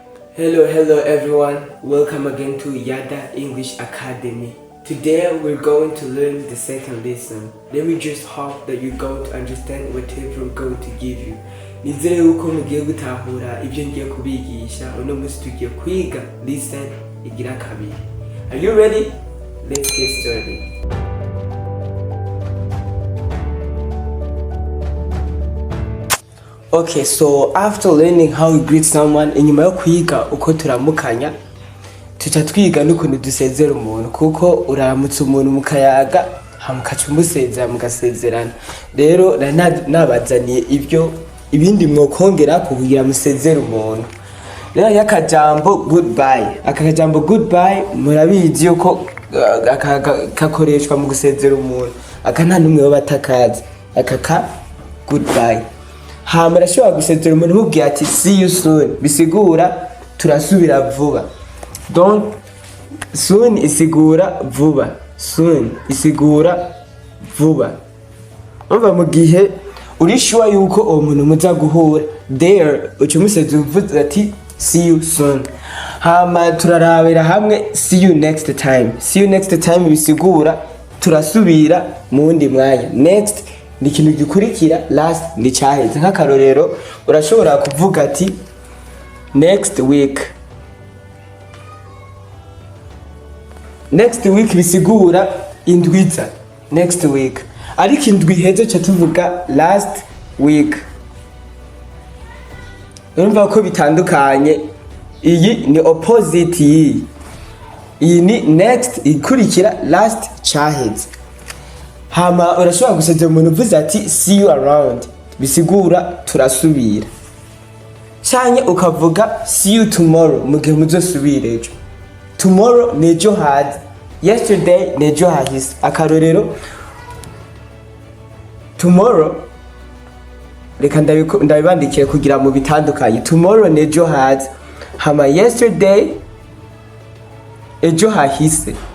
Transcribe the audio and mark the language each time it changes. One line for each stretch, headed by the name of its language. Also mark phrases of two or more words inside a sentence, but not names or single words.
English: Hello everyone, welcome again to Yada English Academy. Today we're going to learn the second lesson. Let me just hope that you're going to understand whatever we're going to give you.
Rundi: Nizere yuko mugiye gutahura ibyo ngiye kubigisha. Uno munsi tugiye kwiga lesson igira kabiri.
English: Are you ready? Let's get started. Okay, so after learning how we greet someone,
Rundi: inyuma yo kwiga uko turamukanya, tuca twiga n'ukuntu dusezera umuntu, kuko uramutse umuntu mukayaga hamukaca umusezera mugasezerana. Rero nabazaniye ibindi mwokongera kugira musezera umuntu. Rero yakajambo goodbye. Akajambo goodbye murabizi yuko kakoreshwa mu gusezera umuntu. Aka nta numwe batakaza. Akaka goodbye. Hama rashobora gusezera umuntu mubwiye ati
English: see you soon,
Rundi: bisigura turasubira vuba. Donc soon isigura vuba, soon isigura vuba. Umva mu gihe uri sure yuko uwo muntu muza guhura, there ucumusezera uvuze ati
English: see you soon.
Rundi: Hama turarabira hamwe
English: see you next time. See you next time
Rundi: bisigura turasubira mu wundi mwanya. Next ni ikintu gikurikira, last ni cyaheze. Nk'akarorero urashobora kuvuga ati
English: next week. Next week
Rundi: bisigura indwiza,
English: next week.
Rundi: Ariko indwi heze cyo tuvuga
English: last week.
Rundi: Urumva ko bitandukanye. Iyi ni opposite iyi. Iyi ni next ikurikira, last cyaheze. Hama urashobora gusezera umuntu uvuze ati
English: see you around,
Rundi: bisigura turasubira. Cyanye ukavuga
English: see you tomorrow,
Rundi: mugihe muzosubira ejo. Tomorrow nejo hazi, yesterday nejo hahise. Akarorero tomorrow, reka ndabibandikiye kugira mu bitandukanye. Tomorrow nejo hazi, hama yesterday ejo hahise.